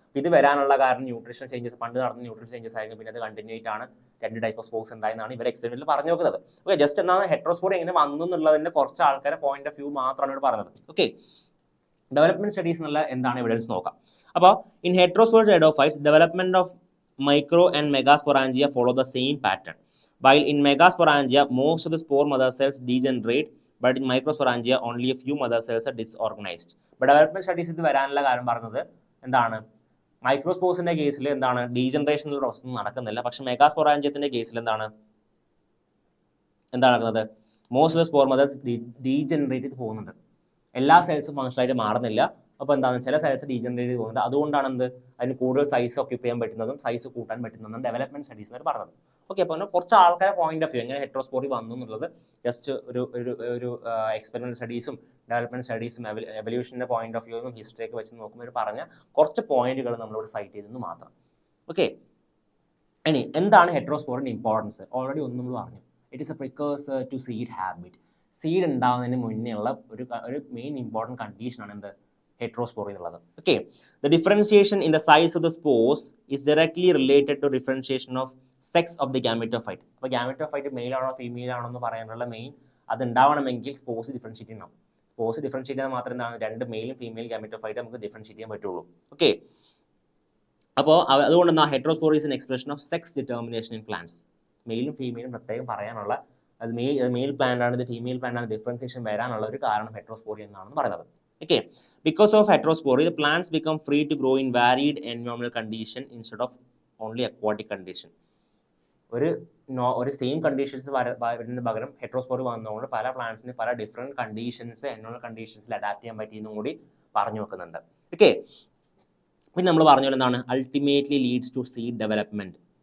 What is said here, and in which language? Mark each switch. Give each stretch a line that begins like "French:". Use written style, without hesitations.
Malayalam: ഇത് വരാനുള്ള കാരണം ന്യൂട്രീഷൻ ചേഞ്ചസ്, പണ്ട് നടന്ന ന്യൂട്രീഷൻ ചേഞ്ചസ് ആയിരുന്നു. പിന്നെ അത് കണ്ടിന്യൂ ആയിട്ടാണ് രണ്ട് ടൈപ്പ് ഓഫ് സ്പോർസ് ഉണ്ടായെന്നാണ് ഇവർ എക്സ്പെരിമെന്റിൽ പറഞ്ഞു നോക്കുന്നത്. ഓക്കെ, ജസ്റ്റ് എന്താണ് ഹെട്രോസ്പോറി എങ്ങനെ വന്നു എന്നുള്ളതിന്റെ കുറച്ച് ആൾക്കാരെ പോയിന്റ് ഓഫ് വ്യൂ മാത്രമാണ് ഇവിടെ പറഞ്ഞത്. ഓക്കെ, ഡെവലപ്മെന്റ് സ്റ്റഡീസ് എന്നുള്ള എന്താണ് എവിഡൻസ് നോക്കാം. അപ്പോൾ
English: In heterospory pteridophytes development of micro and megasporangia follow the same pattern. While in megasporangia most of the spore mother cells degenerate, but in microsporangia only a few mother cells are disorganized. But development studies
Malayalam: ഇത് വരാനുള്ള കാരണം പറഞ്ഞത് എന്താണ്, മൈക്രോസ്പോർസിന്റെ കേസിൽ എന്താണ് degeneration എന്നുള്ള process നടക്കുന്നില്ല. പക്ഷെ മെഗാസ്പോറാഞ്ചിയത്തിന്റെ കേസിൽ എന്താണ് നടക്കുന്നത്? Most of spore methods degenerate ചെയ്ത് പോകുന്നുണ്ട്. എല്ലാ സെൽസും ഫങ്ഷനായിട്ട് മാറുന്നില്ല. അപ്പോൾ എന്താണ് ചില സെൽസ് ഡീജനറേറ്റ് ചെയ്ത് പോകുന്നത്. അതുകൊണ്ടാണ് അതിന് കൂടുതൽ സൈസ് ഓക്യുപ്പൈ ചെയ്യാൻ പറ്റുന്നതും സൈസ് കൂട്ടാൻ പറ്റുന്നതും ഡെവലപ്മെന്റ് സ്റ്റഡീസ് എന്ന് പറഞ്ഞത്. ഓക്കെ, അപ്പോൾ കുറച്ച് ആൾക്കാരെ പോയിന്റ് ഓഫ് വ്യൂ എങ്ങനെ ഹെറ്ററോസ്പോറി വന്നു എന്നുള്ളത് ജസ്റ്റ് ഒരു എക്സ്പെരിമെന്റ് സ്റ്റഡീസും ഡെവലപ്മെന്റ് സ്റ്റഡീസും എവല്യൂഷന്റെ പോയിന്റ് ഓഫ് വ്യൂവും ഹിസ്റ്ററിയൊക്കെ വെച്ച് നോക്കുമ്പോൾ പറഞ്ഞ കുറച്ച് പോയിന്റുകൾ നമ്മളിവിടെ സൈറ്റ് ചെയ്തെന്ന് മാത്രം. ഓക്കെ, ഇനി എന്താണ് ഹെറ്ററോസ്പോറിന്റെ ഇമ്പോർട്ടൻസ്? ഓൾറെഡി ഒന്ന് നമ്മൾ പറഞ്ഞു.
English: It is a precursor to seed habit.
Malayalam: Seed ഉണ്ടാകുന്നതിന് മുന്നേ ഉള്ള ഒരു മെയിൻ ഇമ്പോർട്ടൻറ്റ് കണ്ടീഷനാണ് എന്ത്? heterospore എന്നുള്ളത്.
English: Okay, the differentiation in the size of the spores is directly related to differentiation of sex of the gametophyte.
Malayalam: അപ്പോൾ gametophyte മെയിൽ ആണോ female ആണോ എന്ന് പറയാനുള്ള മെയിൻ അത് ഉണ്ടാവണമെങ്കിൽ സ്പോർസ് ഡിഫറൻഷിയേറ്റ് ചെയ്യണം. സ്പോർസ് ഡിഫറൻഷിയേറ്റ് ചെയ്താൽ മാത്രമേ എന്താണ് രണ്ട് മെയിലും ഫീമെയിൽ ഗാമെറ്റോഫൈറ്റ് നമുക്ക് ഡിഫറൻഷിയേറ്റ് ചെയ്യാൻ പറ്റുള്ളൂ.
English: okay,
Malayalam: അപ്പോൾ അതുകൊണ്ട് എന്താ
English: Heterospore is an expression of sex determination in plants.
Malayalam: മെയിലും ഫീമെയിലും പ്രത്യേകം പറയാനുള്ള അത് മെയിൽ പ്ലാന്റ് ആണ്, ഇത് ഫീമെയിൽ പ്ലാന്റ് ആണ്, ഡിഫറൻസിയേഷൻ വരാനുള്ള ഒരു കാരണം ഹെറ്ററോസ്പോറി എന്നാണെന്ന് പറയുന്നത്.
English: Okay, because of heterospory, the plants become free to grow in varied environmental condition instead of only aquatic condition.
Malayalam: ഒരു സെയിം കണ്ടീഷൻസ് വരുന്ന പകരം ഹെറ്ററോസ്പോറി വന്നതുകൊണ്ട് പല പ്ലാന്റ്സിന് പല ഡിഫറെൻറ്റ് കണ്ടീഷൻസ് എൻവയോൺമെന്റൽ കണ്ടീഷൻസിൽ അഡാപ്റ്റ് ചെയ്യാൻ പറ്റിയെന്നും കൂടി പറഞ്ഞു വെക്കുന്നുണ്ട്. ഓക്കെ, പിന്നെ നമ്മൾ പറഞ്ഞ പോലെ എന്താണ്
English: Ultimately leads to seed development.